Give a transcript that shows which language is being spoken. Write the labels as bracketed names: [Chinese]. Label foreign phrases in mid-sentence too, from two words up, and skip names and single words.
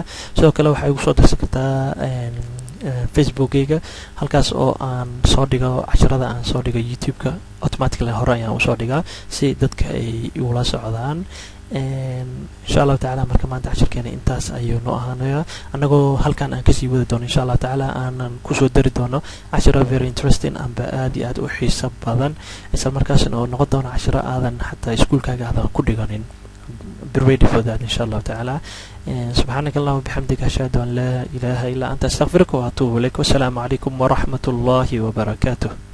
[Somali] sidoo kale waxaa igu soo dirsan kartaa facebookeyga halkaas oo aan soo dhigo casharada aan soo dhigo youtube-ka automatically hore ayaan usoo dhigaa si dadka ay ula socdaan. [Arabic] إن شاء الله تعالى [Somali] marka maanta casharkeena intaas ayuu noo ahaanaya annagoo halkan aan kasii wadi doono insha allahu tacaala aanan kusoo dari doono casharo [English] very interesting [Somali] amba aad iyo aad u xiiso badan isla markaasna oo noqon doono casharo aadan xataa iskuulkaaga aadan ku dhiganin. [English] be ready for that [Arabic] إن شاء الله تعالى. سبحانك اللهم وبحمدك أشهد أن لا إله إلا أنت أستغفرك وأتوب إليك والسلام عليكم ورحمة الله وبركاته.